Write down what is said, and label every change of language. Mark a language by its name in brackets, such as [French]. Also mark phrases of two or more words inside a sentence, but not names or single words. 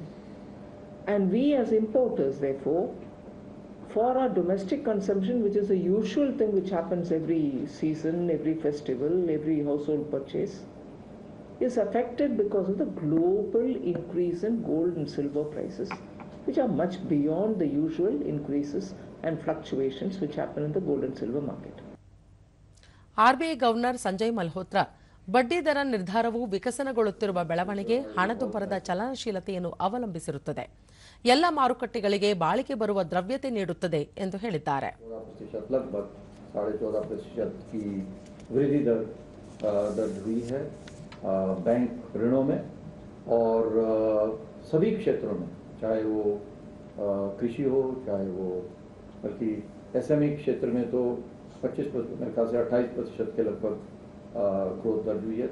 [English] And we as importers, therefore, for our domestic consumption, which is a usual thing which happens every season, every festival, every household purchase, is affected because of the global increase in gold and silver prices, which are much beyond the usual increases and fluctuations which happen in the gold and silver market. [Kannada] ಆರ್ಬಿಐ ಗವರ್ನರ್ ಸಂಜಯ್ ಮಲ್ಹೋತ್ರಾ ಬಡ್ಡಿ ದರ ನಿರ್ಧಾರವು ವಿಕಸನಗೊಳ್ಳುತ್ತಿರುವ ಬೆಳವಣಿಗೆ, ಹಣದುಬ್ಬರದ ಚಲನಶೀಲತೆಯನ್ನು ಅವಲಂಬಿಸಿರುತ್ತದೆ. ಎಲ್ಲ ಮಾರುಕಟ್ಟೆಗಳಿಗೆ ಬಾಳಿಕೆ ಬರುವ ದ್ರವ್ಯತೆ ನೀಡುತ್ತದೆ ಎಂದು ಹೇಳಿದ್ದಾರೆ. [Hindi] बैंक ऋणों में और सभी क्षेत्रों में, चाहे वो कृषि हो, चाहे वो बल्कि एसएमई क्षेत्र में तो 25% मेरे ख्याल से 28% के लगभग ग्रोथ दर्ज हुई है.